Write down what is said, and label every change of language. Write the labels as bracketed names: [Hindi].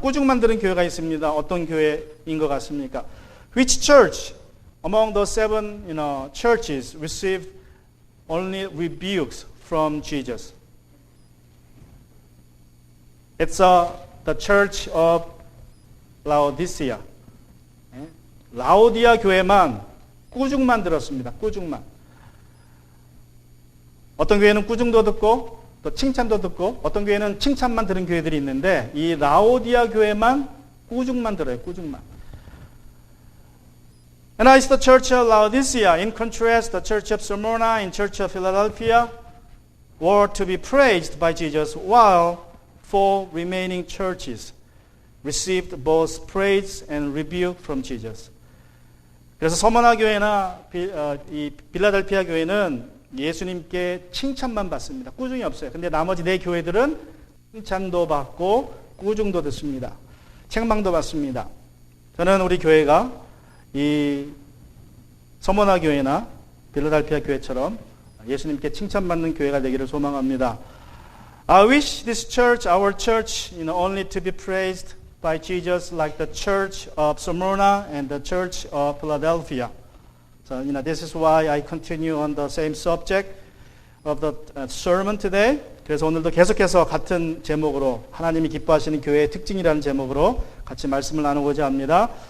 [Korean] 꾸중만 들은 교회가 있습니다. 어떤 교회인 것 같습니까? [English] Which church among the 7 churches received only rebukes from Jesus? It's the church of Laodicea. [Korean] 라오디아 교회만 꾸중만 들었습니다. 꾸중만. 어떤 교회는 꾸중도 듣고 또 칭찬도 듣고 어떤 교회는 칭찬만 들은 교회들이 있는데 이 라오디아 교회만 꾸중만 들어요. 꾸중만. [English] And it's the church of Laodicea. In contrast, the church of Smyrna and church of Philadelphia were to be praised by Jesus, while 4 remaining churches received both praise and rebuke from Jesus. [Korean] 그래서 서머나 교회나 이 빌라델피아 교회는 예수님께 칭찬만 받습니다. 꾸중이 없어요. 근데 나머지 4 교회들은 칭찬도 받고 꾸중도 듣습니다. 책망도 받습니다. 저는 우리 교회가 이 서머나 교회나 빌라델피아 교회처럼 예수님께 칭찬받는 교회가 되기를 소망합니다. [English] I wish this church, our church, only to be praised by Jesus like the church of Smyrna and the church of Philadelphia. So, this is why I continue on the same subject of the sermon today. [Korean] 그래서 오늘도 계속해서 같은 제목으로 하나님이 기뻐하시는 교회의 특징이라는 제목으로 같이 말씀을 나누고자 합니다.